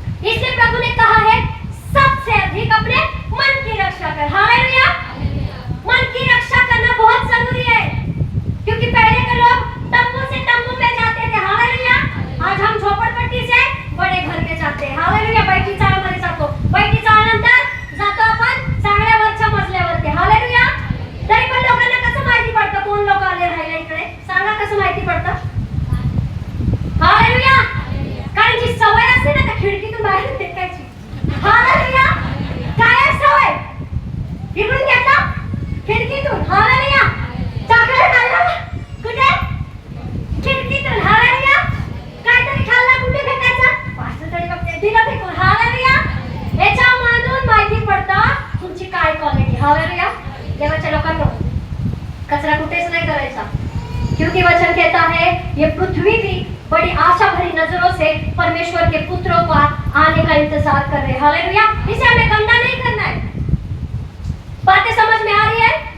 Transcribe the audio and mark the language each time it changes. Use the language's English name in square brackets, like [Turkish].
[Hindi] इसलिए प्रभु ने कहा है, सबसे अधिक अपने मन की रक्षा कर। हालेलुया। मन की रक्षा करना बहुत जरूरी है, क्योंकि पहले के लोग तंबू से तंबू पे जाते थे। हालेलुया। आज हम झोपड़पट्टी से बड़े घर में जाते हैं। हालेलुया। [Marathi] बैठी चाळमध्ये जातो, बैठी चाळल्यानंतर जातो आपण चांगल्या वरच्या मजल्यावरती। हालेलुया। तरी पण लोकांना कसं माहिती पडतं कोण लोक आले राहायला इकडे, सांगा कसं माहिती पडतं? हालेलुया। कारण जी सवय असते ना त्या खिडकीतून बाहेर फेकायची। हालेलुया। काय सवय, इकडून घेता खिडकीतून। हालेलुया। चॉकलेट खाल्लं कुठे, खिडकीतून। हालेलुया। काहीतरी खाल्लं कुठे फेकायचं, पाच तरी बघते दिलं फेकून। हालेलुया। याच्यामधून माहिती पडतं तुमची काय क्वालिटी। हालेलुया। देवाच्या लोकांनो, कचरा कुठेच नहीं करायचा, [Hindi] क्योंकि वचन कहता है ये पृथ्वी भी बड़ी आशा भरी नजरों से परमेश्वर के पुत्रों का आने का इंतजार कर रहे हैं। हालेलुया। इसे हमें गंदा नहीं करना है। बातें समझ में आ रही है?